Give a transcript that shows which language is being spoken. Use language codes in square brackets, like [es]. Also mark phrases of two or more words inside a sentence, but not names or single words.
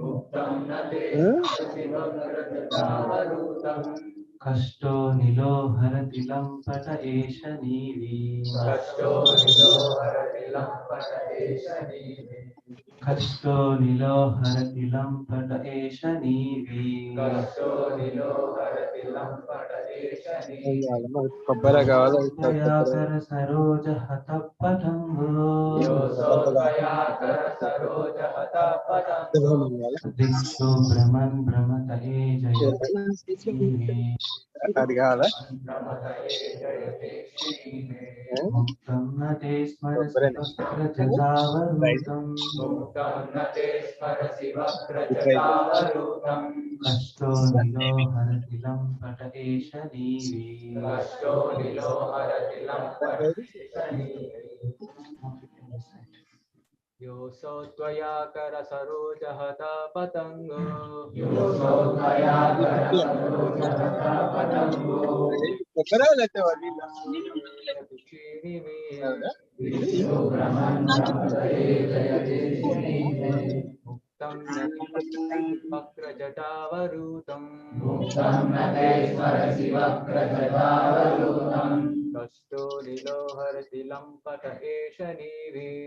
[sa] कष्टो निलोहरति लम्पट एष नीवी। कष्टो निलोहरति लम्पट एष नीवी। [te] కొబ్బరి కావాలి [sa] कर सरोज हत पतंगो दिक्षु भ्रमन् भ्रमत एजयते [te] అది కావాలా [sa] मुक्तं न ते स्मरसि वक्रजटावरूथम्। कष्टो निलोहरति लम्पट एष नीवी। योऽसौ त्वया करसरोजहता पतङ्गो [te] కొబ్బరి లేకపోతే [sa] मुक्तं न वक्रजटावरूथम्। कष्टो निलोहरति लम्पट एष नीवी।